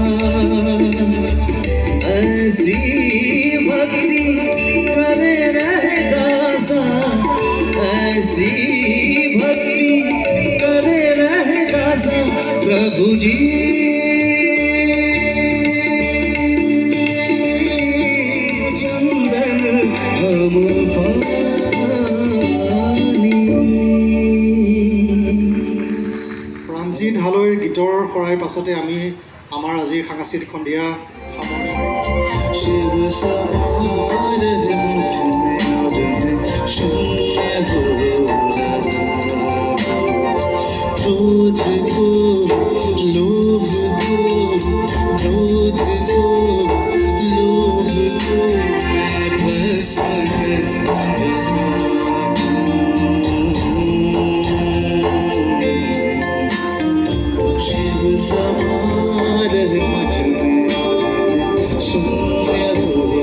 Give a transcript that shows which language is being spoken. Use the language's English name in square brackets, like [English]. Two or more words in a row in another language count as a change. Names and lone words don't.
[Hindi] ऐसी भक्ति करे रहे दासा ऐसी भक्ति करे रहे दासा प्रभु जी [Assamese] প্ৰাণজিৎ হালৈৰ গীতৰ শৰাই পাছতে আমি আমাৰ আজিৰ সাংস্কৃতিক সন্ধিয়া [Hindi] शिव सवार है मुझ में और मैं शून्य हो रहा क्रोध को लोभ को क्रोध को लोभ को मैं भस्म कर रहा शिव सवार है मुझ में शून्य हो